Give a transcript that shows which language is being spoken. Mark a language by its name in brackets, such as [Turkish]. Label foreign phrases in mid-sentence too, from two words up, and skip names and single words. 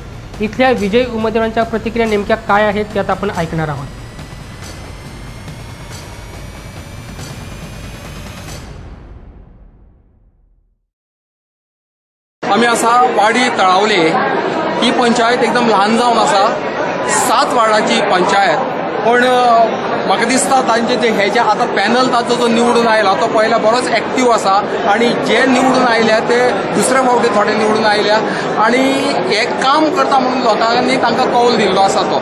[Marathi] इथल्या विजयी उमेदवारांच्या प्रतिक्रिया नेमक्या काय आहेत त्यात आपण ऐकणार आहोत। [Konkani] आम्ही असा वाडी तळावले ही पंचायत एकदम लहान जावन आसा, 7 वार्डाची पंचायत। पण म्हाका दिसता तांचे जे हे जे आता पॅनल ताचो जो निवडून आयला तो पयला बरोच एक्टिव्ह आसा आणि जे निवडून आयल्या ते दुसरे फावटी थोडे निवडून आयल्या आणि हे काम करता म्हणून लोकांनी तांकां कौल दिल्लो आसा तो।